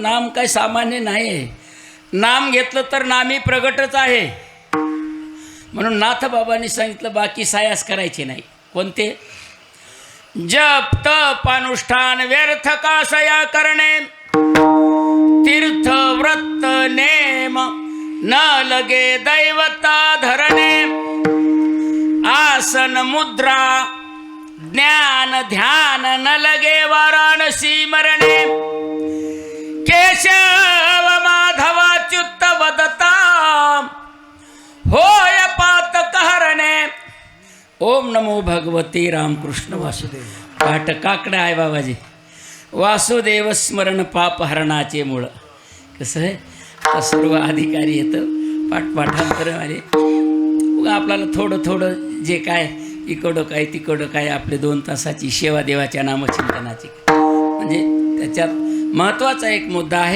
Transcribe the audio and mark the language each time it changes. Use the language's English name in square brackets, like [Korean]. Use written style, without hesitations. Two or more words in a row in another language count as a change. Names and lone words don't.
[Marathi] नाम काय सामान्य नाही आहे. नाम घेतलं तर नामी प्रगटच आहे. म्हणून नाथबाबांनी सांगितलं बाकी सायास करायचे नाही. कोणते? जप तप अनुष्ठान व्यर्थ कासया करणे, तीर्थ व्रत नेम न लगे दैवता धरणे, आसन मुद्रा ज्ञान ध्यान न लगे वाराणसी मरणे, केशव माधवाच्युत वदता होय पातक हरणे. [Sanskrit] ओम नमो भगवते रामकृष्ण वासुदेव. [Marathi] पाठ काकडा आहे बाबाजी. वासुदेव स्मरण पाप हरणाचे मूळ. कसं आहे, आता सर्व अधिकारी येतं पाठपाठांतर आले. आपल्याला थोडं थोडं जे काय इकडं काय तिकडं काय आपले 2 तासाची सेवा देवाच्या नामचिंतनाची, म्हणजे त्याच्यात महत्त्वाचा एक मुद्दा आहे.